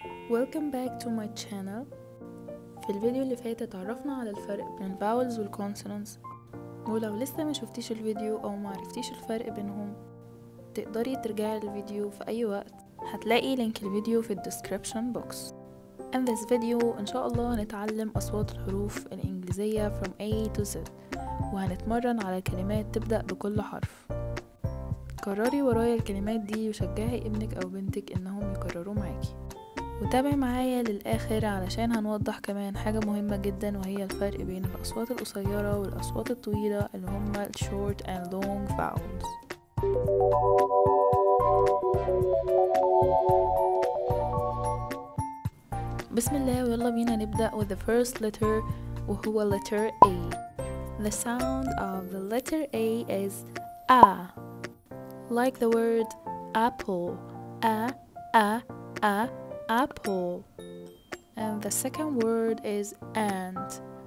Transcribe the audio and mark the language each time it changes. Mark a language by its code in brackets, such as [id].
[en] Welcome back to my channel. [ar] في الفيديو اللي فات اتعرفنا على الفرق بين الفاولز والكونسونانتس، ولو لسه ما شفتيش الفيديو او ما عرفتيش الفرق بينهم تقدري ترجعي للفيديو في اي وقت. هتلاقي لينك الفيديو في الديسكريبشن بوكس. [en] In this video [ar] ان شاء الله هنتعلم اصوات الحروف الانجليزية [en] from A to Z، [ar] وهنتمرن على كلمات تبدأ بكل حرف. كرري ورايا الكلمات دي وشجعي ابنك او بنتك انهم يكرروا معاكي، وتابعي معايا للآخر علشان هنوضح كمان حاجة مهمة جدا، وهي الفرق بين الأصوات القصيرة والأصوات الطويلة اللي هما [en] short and long vowels. [ar] بسم الله ويلا بينا نبدأ [en] with the first letter [ar] وهو letter A. [en] The sound of the letter A is A, like the word apple. Apple. And the second word is ant.